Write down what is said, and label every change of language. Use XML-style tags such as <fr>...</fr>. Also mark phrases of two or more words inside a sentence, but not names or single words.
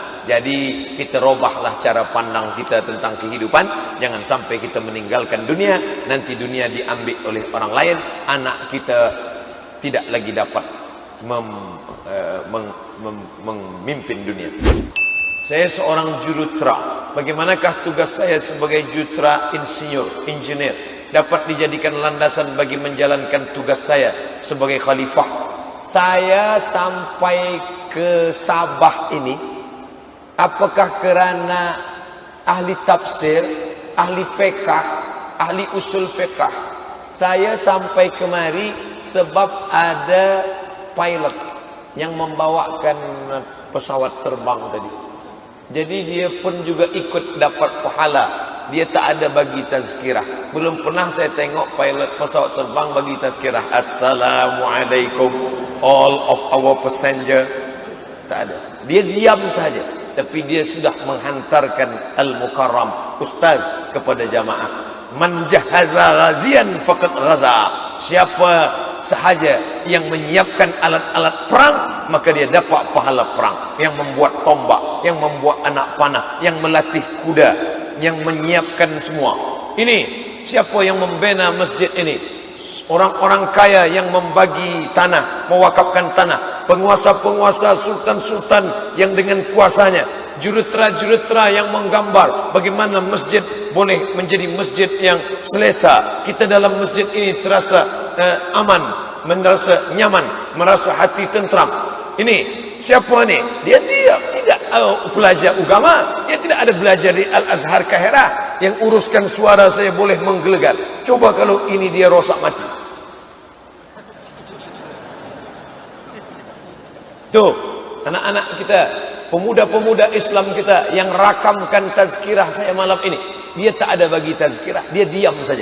<ms>Jadi kita robahlah cara pandang kita tentang kehidupan. Jangan sampai kita meninggalkan dunia, nanti dunia diambil oleh orang lain, anak kita tidak lagi dapat memimpin dunia. Saya seorang jurutera. Bagaimanakah tugas saya sebagai jurutera engineer dapat dijadikan landasan bagi menjalankan tugas saya sebagai khalifah? Saya sampai ke Sabah ini apakah kerana ahli tafsir, ahli fiqh, ahli usul fiqh? Saya sampai kemari sebab ada pilot yang membawakan pesawat terbang tadi. Jadi dia pun juga ikut dapat pahala. Dia tak ada bagi tazkirah. Belum pernah saya tengok pilot pesawat terbang bagi tazkirah. Assalamualaikum</ms> <en>all of our passenger.</en> <ms>Tak ada. Dia diam saja. Tapi dia sudah menghantarkan al-mukarram ustaz kepada jamaah.</ms> <ar>من جهز غازيا فقد غزا.</ar> <ms>Siapa sahaja yang menyiapkan alat-alat perang, maka dia dapat pahala perang. Yang membuat tombak, yang membuat anak panah, yang melatih kuda, yang menyiapkan semua. Ini siapa yang membina masjid ini? Orang-orang kaya yang membagi tanah, mewakafkan tanah, penguasa-penguasa, sultan-sultan yang dengan kuasanya, jurutera-jurutera yang menggambar bagaimana masjid boleh menjadi masjid yang selesa. Kita dalam masjid ini terasa aman, merasa nyaman, merasa hati tentram. Ini siapa ni? Dia tidak pelajar agama, dia tidak ada belajar di Al-Azhar Kahirah yang uruskan suara saya boleh menggelegar. Coba kalau ini dia rosak mati. Tuh, anak-anak kita, pemuda-pemuda Islam kita yang rakamkan tazkirah saya malam ini, dia tak ada bagi tazkirah, dia diam saja.</ms>